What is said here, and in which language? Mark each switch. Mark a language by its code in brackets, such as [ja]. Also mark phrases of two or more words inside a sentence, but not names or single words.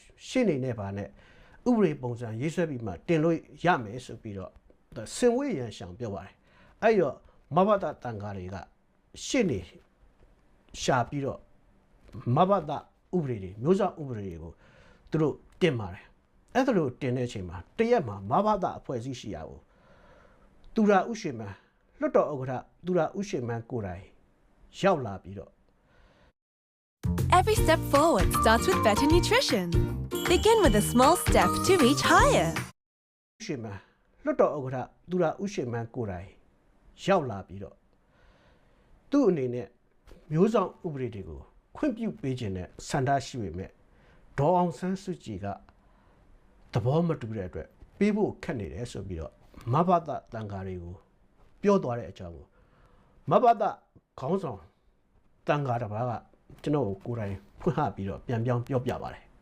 [my] ရှင်းနေတဲ့ဘာနဲ့ဥပဒေပုံစံရေးဆွဲပြီးမှတင်လို့ရမယ်ဆိုပြီးတော့စင်ဝေးရန်ရှောင်ပြောပါတယ်အဲ့တော့မဘာသာတန်ခါတွေကရှင်းနေရှာပြီးတော့မဘာသာဥပဒေတွေမျိုးဆောင်ဥပဒေတွေကိုသူတို့တင်ပါတယ်အဲ့ဒါလို့တင်တဲ့အချိန်မှာတရက်မှာမဘာသာအဖွဲ့အစည်းရှိရကိုသူရဦးရွှေမန်းလွတ်တော်ဥက္ကဋ္ဌသူရဦးရွှေမန်းကိုယ်တိုင်ရောက်လာပြီးတော့ [en] Every step forward starts with better nutrition. Begin with a small step to reach higher. [my] ရွှေမန်းလွတ်တော်ဥက္ကဋ္ဌသူရဦးရွှေမန်းကိုယ်တိုင်ရောက်လာပြီးတော့သူ့အနေနဲ့မျိုးဆောင်ဥပဒေတွေကိုခွင့်ပြုပေးခြင်းနဲ့စန္ဒရှိပေမဲ့ဒေါအောင်ဆန်းစုကြည်ကသဘောမတူတဲ့အတွက်ပေးဖို့ခက်နေတယ်ဆိုပြီးတော့မဘာသာတန်ခါတွေကိုပြောသွားတဲ့အကြောင်းကိုမဘာသာခေါင်းဆောင်တန်ခါတစ်ပါးကကျွန်တော်ကိုယ်တိုင်ဖွင့်ဟပြီးတော့ပြန်ပြောင်းပြောပြပါတယ်